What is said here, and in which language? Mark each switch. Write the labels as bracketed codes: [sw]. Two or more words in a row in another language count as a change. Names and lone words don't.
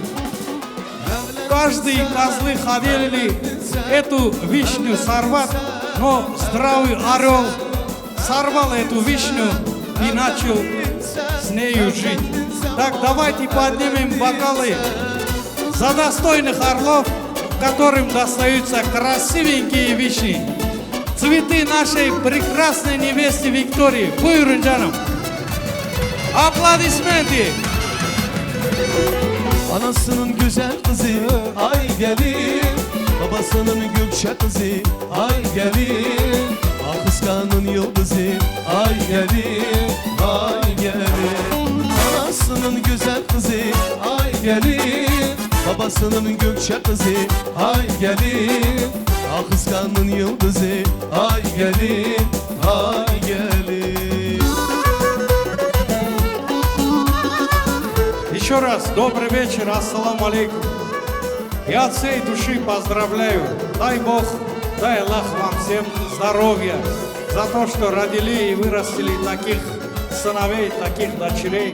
[ru] Каждые козлы хотели эту вишню сорвать, но здравый орел сорвал эту вишню и начал с нею жить. Так, давайте поднимем бокалы за достойных орлов, которым достаются красивенькие вишни. Цветы нашей прекрасной невесты Виктории. [tr] Buyurun canım. Aplodismenti. Anasının güzel kızı ay gelin, babasının gökçe kızı ay gelin, ah kıskanın yıldızı ay gelin, ay gelin. Anasının güzel kızı ay gelin, babasının gökçe kızı ay gelin, ah kıskanın yıldızı ay gelin, ay gelin. [ru] Еще раз добрый вечер, [ar] السلام عليكم. [ru] Я от всей души поздравляю. Дай Бог, дай Аллах вам всем здоровья за то, что родили и вырастили таких сыновей, таких дочерей.